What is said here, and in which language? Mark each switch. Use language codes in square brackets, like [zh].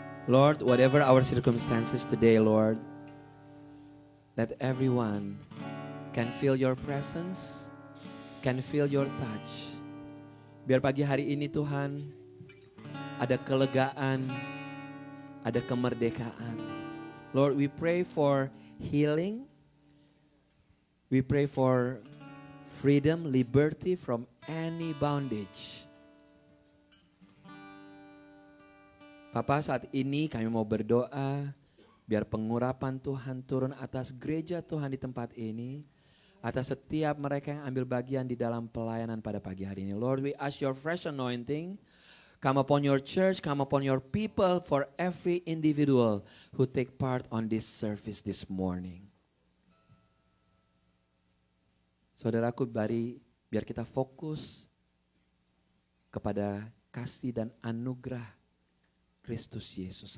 [en] Lord, whatever our circumstances today, Lord, let everyone can feel your presence, can feel your touch. [id] Biar pagi hari ini Tuhan, ada kelegaan, ada kemerdekaan. [en] Lord, we pray for healing. We pray for freedom, liberty from any bondage. [id] Papa, saat ini kami mau berdoa biar pengurapan Tuhan turun atas gereja Tuhan di tempat ini, atas setiap mereka yang ambil bagian di dalam pelayanan pada pagi hari ini. [en] Lord, we ask your fresh anointing come upon your church, come upon your people, for every individual who take part on this service this morning. [id] Saudaraku, biar kita fokus kepada kasih dan anugerah Kristus Yesus.